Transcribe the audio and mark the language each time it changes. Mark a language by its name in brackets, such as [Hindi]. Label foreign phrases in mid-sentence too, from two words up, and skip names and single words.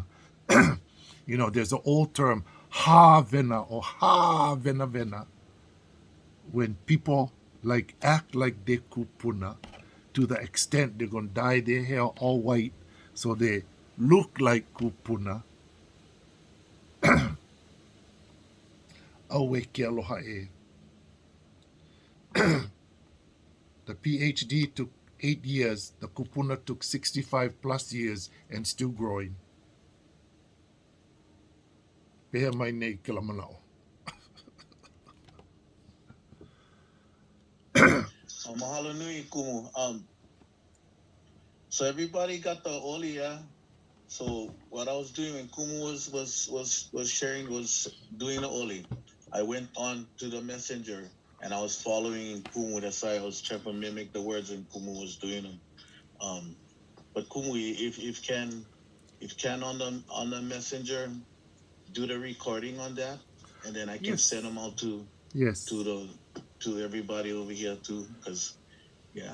[English] You know, there's an old term, [Hawaiian] ha vena [English] or [Hawaiian] ha vena vena. [English] When people act like they kupuna to the extent they're going to dye their hair all white so they look like kupuna. [Hawaiian] Awe ke aloha e. [English] The PhD took 8 years. The kupuna took 65 plus years and still growing. [Hawaiian] Pehe mai nei ke la manao. Mahalo nui kumu. [English] So everybody got the oli, yeah. So what I was doing when Kumu was sharing was doing the oli. I went on to the messenger and I was following Kumu. That's why I was trying to mimic the words when Kumu was doing them. But Kumu, if can on the messenger do the recording on that, and then I can send them out to everybody over here too, because yeah.